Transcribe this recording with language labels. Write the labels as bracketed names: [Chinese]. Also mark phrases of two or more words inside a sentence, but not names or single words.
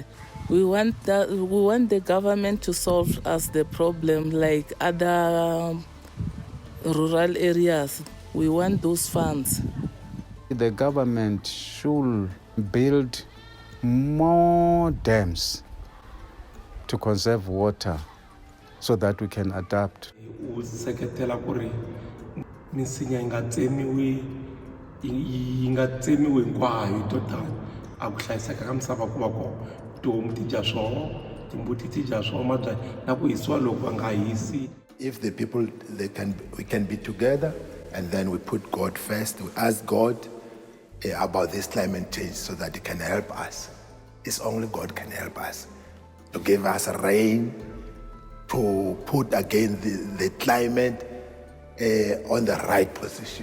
[English] We want the government to solve us the problem like other rural areas. We want those funds. The government should build more dams to conserve water so that we can adapt. [Tsonga] Useketela ku ri misinya yi nga tsemiwi hinkwayo total a ku hlayiseka ka misava ku va kona tihomu ti dya swoho timbuti ti dya swoho mabyanyi na ku hisiwa loko va nga hisi. [English] If the people, we can be together, and then we put God first. We ask God about this climate change so that He can help us. It's only God can help us to give us rain, to put again the climate on the right position.